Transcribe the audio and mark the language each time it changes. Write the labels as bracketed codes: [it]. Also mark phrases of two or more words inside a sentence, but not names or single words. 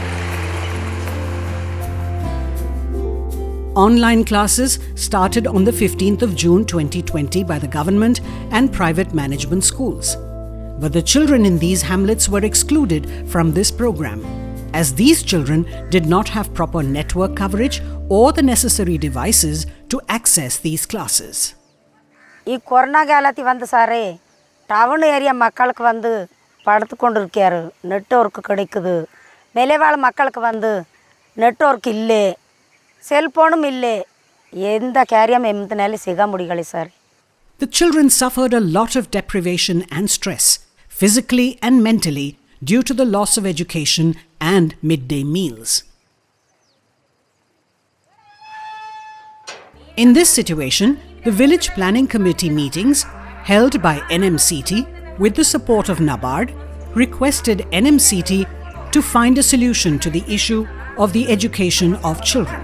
[en] Online classes started on the 15th of June 2020 by the government and private management schools. But the children in these hamlets were excluded from this program, as these children did not have proper network coverage or the necessary devices to access these classes. [kn] ಈ ಕೊರೋನಾ ಕಾಲತಿ [ta] வந்து சாரே [en] town area [ta] மக்களுக்கு வந்து படுத்து கொண்டிருக்காரு நெட்வொர்க் கிடைக்குது மேலேவாழ் மக்களுக்கு வந்து நெட்வொர்க் இல்லை செல்போனும் இல்லை எந்த காரியம் எம்தனால செய்ய முடியல சார். [en] The children suffered a lot of deprivation and stress, physically and mentally, due to the loss of education and midday meals. In this situation, the village planning committee meetings, held by NMCT with the support of NABARD, requested NMCT to find a solution to the issue of the education of children.